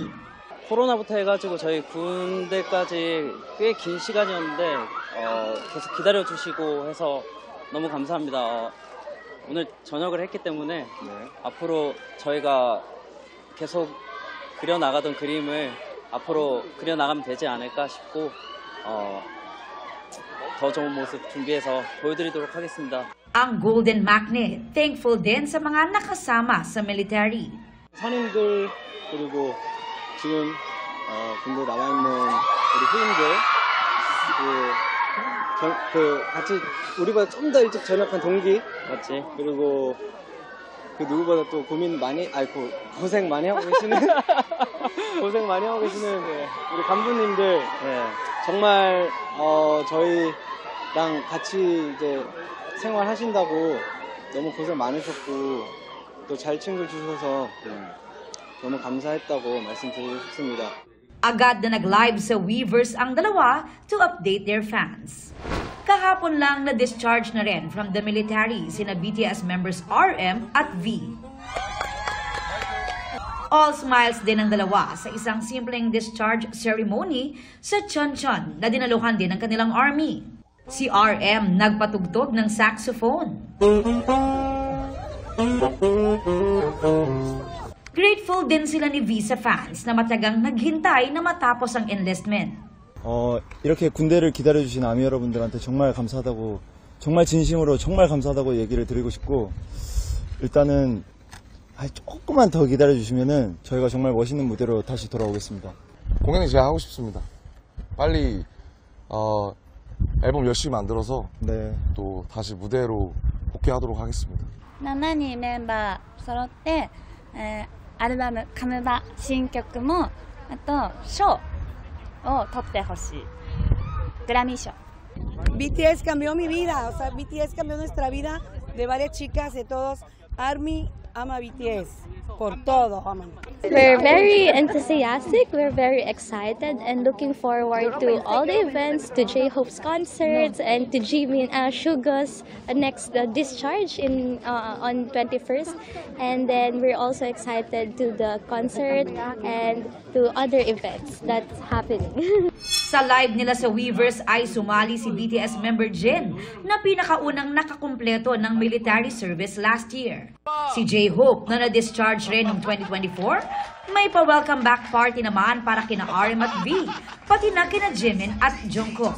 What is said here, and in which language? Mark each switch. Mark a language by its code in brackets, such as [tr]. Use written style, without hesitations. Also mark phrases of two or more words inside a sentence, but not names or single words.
[ko] 코로나부터 해가지고 저희 군대까지 꽤 긴 시간이었는데 계속 기다려주시고 해서 너무 감사합니다. 오늘 전역을 했기 때문에 앞으로 저희가 계속 그려나가던 그림을 앞으로 그려나가면 되지 않을까 싶고 더 좋은 모습 준비해서 보여드리도록 하겠습니다. [tl] Ang Golden Magnet, thankful din sa mga nakasama sa military. [ko] 선임들 그리고 지금 군대 남아있는 우리 후임들 같이 우리보다 좀 더 일찍 전역한 동기 맞지? 그리고 그 누구보다 또 고생 많이 하고 계시는 고생 많이 하고 계시는 우리 간부님들 정말 저희랑 같이 이제 생활하신다고 너무 고생 많으셨고 또 잘 챙겨주셔서 너무 감사했다고 말씀드리고 싶습니다. [tl] Agad na nag-live sa Weverse ang dalawa [en] to update their fans. [tl] Kahapon lang na-discharge na rin [en] from the military [tl] sina BTS members RM at V. [en] All smiles [tl] din ang dalawa sa isang simpleng [en] discharge ceremony [tl] sa Cheoncheon na dinaluhan din ng kanilang army. Si RM nagpatugtog ng saxophone. Grateful din sila ni Visa fans na matagang naghintay na matapos ang enlistment. [ko] 이렇게 군대를 기다려주신 아미 여러분들한테 정말 감사하다고, 정말 진심으로 정말 감사하다고 얘기를 드리고 싶고, 일단은 조금만 더 기다려주시면은 저희가 정말 멋있는 무대로 다시 돌아오겠습니다. 공연이 제가 하고 싶습니다. 빨리 앨범 열심히 만들어서 또 다시 무대로 복귀하도록 하겠습니다. [ja] 7 人メンバー揃ってアルバム「カムバ」新曲もあと賞を取ってほしい。グラミー賞。 [es] BTS cambió mi vida, o sea, BTS cambió nuestra vida de varias chicas, de todos. ARMY ama BTS, por todo aman. [en] We're very enthusiastic, we're very excited and looking forward to all the events, to J-Hope's concerts and to Jimin Suga's next discharge on 21st. And then we're also excited to the concert and to other events that's happening. [tl] Sa live nila sa Weavers ay sumali si BTS member Jin na pinakaunang nakakumpleto ng military service [en] last year. [tl] Si J-Hope na na-discharge rin noong 2024, may pa- [en] welcome back party [tl] naman para kina RM at V, pati na kina Jimin at Jungkook.